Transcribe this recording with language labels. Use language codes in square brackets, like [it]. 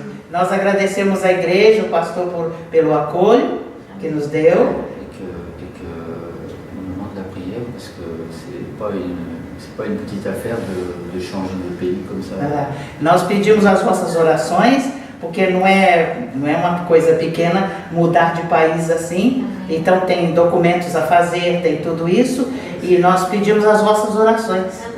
[pt] Nós agradecemos à igreja, o pastor, pelo acolho que nos deu. [fr] On demande la prière parce que c'est pas une petite affaire de changer de pays comme ça. [pt] Nós pedimos as vossas orações, porque não é uma coisa pequena mudar de país assim. Então tem documentos a fazer, tem tudo isso, e nós pedimos as vossas orações.